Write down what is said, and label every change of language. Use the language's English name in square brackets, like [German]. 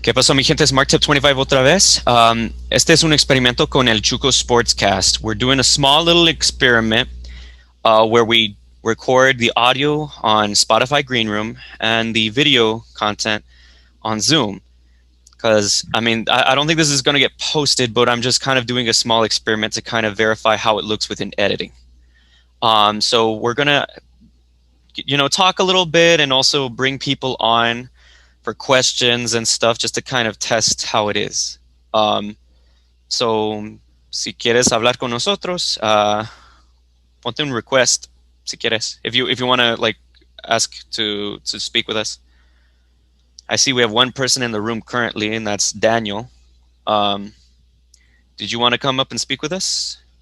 [Spanish] ¿Qué pasó, mi gente? Es RedMT25 otra vez. Este es un experimento con el Chuco Sportscast. [English] We're doing a small little experiment where we record the audio on Spotify Greenroom and the video content on Zoom. Because, I don't think this is going to get posted, but I'm just kind of doing a small experiment to kind of verify how it looks within editing. So we're going to, talk a little bit and also bring people on for questions and stuff just to kind of test how it is. [Spanish] So, si quieres hablar con nosotros, ponte un request, si quieres. [English] If you want to ask to speak with us. I see we have one person in the room currently, and that's Daniel. Did you want to come up and speak with us?